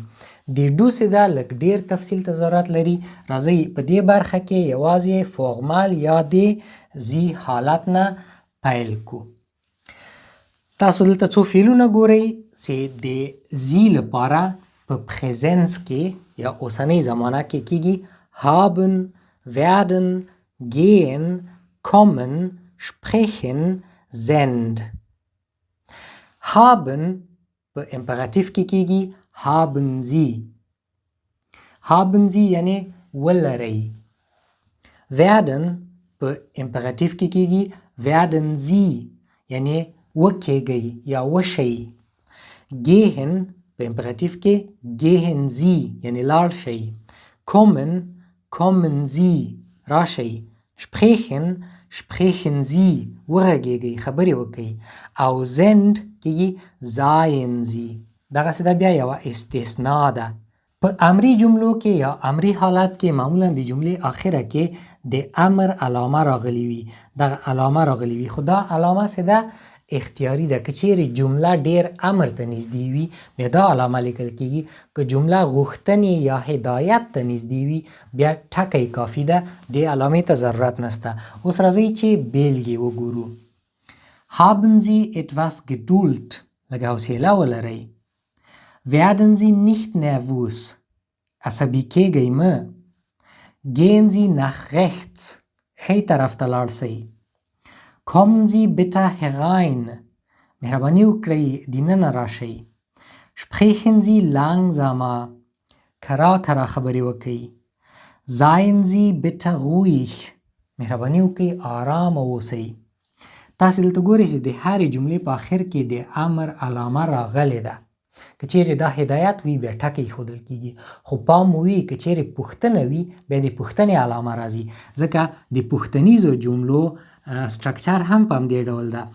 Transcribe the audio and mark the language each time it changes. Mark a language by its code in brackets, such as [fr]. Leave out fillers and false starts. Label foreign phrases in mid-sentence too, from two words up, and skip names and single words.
[ps] د ډو څه ده لږ ډیر تفصیل ته ضرورت لري. راځئ په دې برخه کې یوازې فارمل یا د زی حالت نه پیل کو. تاسو دلته څو فعلونه ګورئ چې د زی لپاره په پریزنس کې یا اوسنۍ زمانه کې کیږي [de] haben، werden، gehen، kommen، sprechen، sind. [ps] haben په امپراتیو کې کیږي [de] haben sie. haben sie [ps] یعنی ولرئ. werden په امپراتیو کې کیږي [de] werden sie [ps] یعنی وکیږئ یا وشئ. gehen په امپراتیو کې [de] gehen sie [ps] یعنی لاړ شئ. [de] kommen، kommen sie [ps] راشئ. [de] sprechen، sprechen sie [ps] وغږیږئ، خبرې وکئ. او sind کیږي [de] seien sie. [ps] دغسې ده بیا یوه استثناء ده. په امري جملو کې یا امري حالت کې معمولا د جملې آخره کې د امر علامه راغلی وي. دغه علامه راغلی وي، خو دا علامه څه ده؟ اختیاري ده. که چیرې جمله ډیر امر ته نږدې وي بیا دا علامه لیکل کیږي. که جمله غوښتنې یا هدایت ته نږدې وي بیا ټکی کافي ده، دې علامې ته ضرورت نشته. اوس راځئ چې بیلګې وګورو. [de] Haben Sie etwas Geduld؟ [ps] لږ حوصله ولرئ. [de] Werden Sie nicht nervös؟ [ps] عصبي کیږئ مه. [de] Gehen Sie nach rechts؟ [ps] ښي طرف ته لاړ شئ. [de] Kommen Sie bitte herein؟ [ps] مهرباني وکړئ دننه راشئ. [de] Sprechen Sie langsamer؟ [ps] کرا کرا خبرې وکئ. [de] Seien Sie bitte ruhig؟ [ps] مهرباني وکئ آرام اوسئ. تاسې دلته ګورئ چې د هرې جملې په آخر کې د امر علامه راغلې ده. که چیرې دا هدایت وي بیا ټکی ایښودل کیږي، خو پام مو وي که چیرې پوښتنه وي بیا د پوښتنې علامه راځي، ځکه د پوښتنیزو جملو سټرکچر هم په همدې ډول ده.